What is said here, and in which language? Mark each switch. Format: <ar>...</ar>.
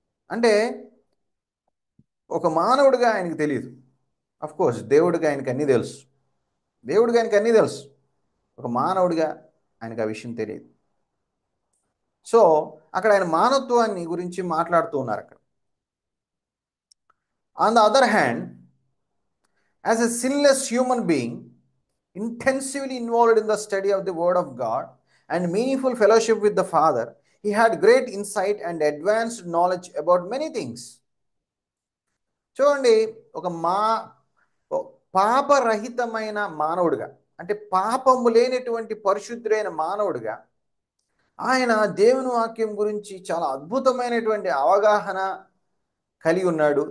<te>అంటే ఒక మానవుడిగా ఆయనకు తెలియదు. కోర్స్ దేవుడిగా ఆయనకు అన్నీ తెలుసు, దేవుడిగా ఆయనకు అన్నీ తెలుసు, ఒక మానవుడిగా ఆయనకు ఆ విషయం తెలియదు. సో అక్కడ ఆయన మానవత్వాన్ని గురించి మాట్లాడుతూ ఉన్నారు అక్కడ.</te> <en>On the other hand, as a sinless human being intensively involved in the study of the word of God and meaningful fellowship with the Father, he had great insight and advanced knowledge about many things.</en> <te>చూడండి, ఒక పాపరహితమైన మానవుడిగా, అంటే పాపము లేనటువంటి పరిశుద్ధుడైన మానవుడిగా ఆయన దేవుని వాక్యం గురించి చాలా అద్భుతమైనటువంటి అవగాహన కలిగి ఉన్నాడు.</te>